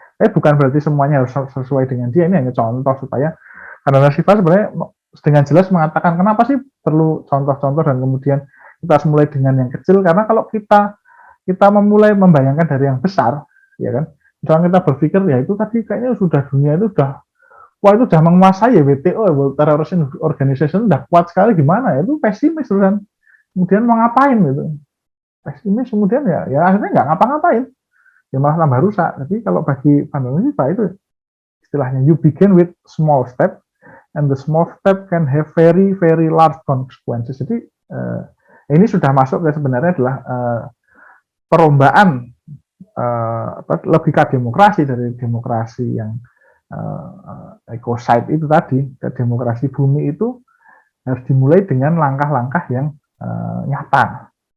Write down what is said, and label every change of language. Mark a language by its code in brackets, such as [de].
[id] Bukan berarti semuanya harus sesuai dengan dia, ini hanya contoh supaya Vandana Shiva sebenarnya dengan jelas mengatakan kenapa sih perlu contoh-contoh dan kemudian kita harus mulai dengan yang kecil, karena kalau kita memulai membayangkan dari yang besar, ya kan, misalnya kita berpikir ya itu tadi kayaknya sudah dunia itu itu sudah menguasai ya, WTO, World Terrorism Organization sudah kuat sekali, gimana ya, itu pesimis kan, kemudian mau ngapain gitu, pesimis kemudian ya akhirnya nggak ngapa-ngapain, ya malah tambah rusak. Jadi kalau bagi Vandana Shiva itu istilahnya [en] you begin with small step and the small step can have very very large consequences. [id] Jadi ini sudah masuk ke sebenarnya adalah perombaan logika demokrasi dari demokrasi yang ecocide itu tadi ke demokrasi bumi. Itu harus dimulai dengan langkah-langkah yang nyata.